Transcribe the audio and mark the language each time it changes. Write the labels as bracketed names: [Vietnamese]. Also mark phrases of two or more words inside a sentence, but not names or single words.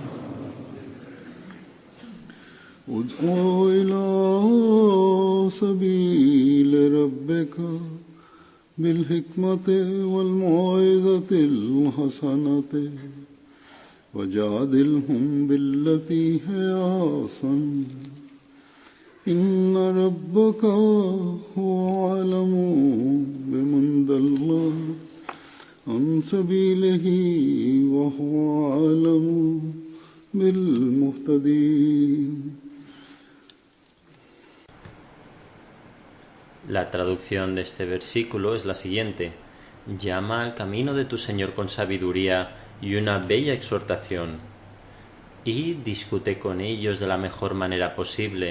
[Arabic] ادع إلى سبيل ربك بالحكمة والموعظة الحسنة وجادلهم بالتي هي أحسن. إن ربك هو أعلم بمن ضل عن سبيله وهو أعلم بالمهتدين. [Spanish] La traducción de este versículo es la siguiente: llama al camino de tu Señor con sabiduría y una bella exhortación, y discute con ellos de la mejor manera posible.